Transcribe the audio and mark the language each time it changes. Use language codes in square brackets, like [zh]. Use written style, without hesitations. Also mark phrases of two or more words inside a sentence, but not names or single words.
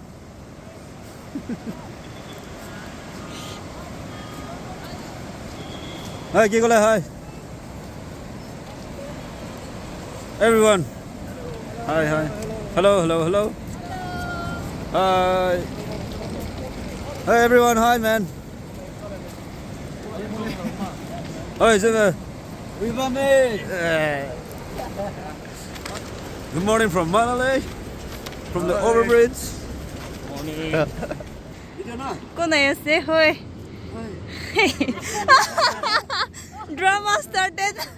[en] Hi, Giggle, hi. Everyone. Hi, hi. Hello, hello, hello. Hi. Hi, everyone. Hi, man. Hi, Zeme. Good morning from Manali, from the overbridge. Kuna yase hoy. Drama started.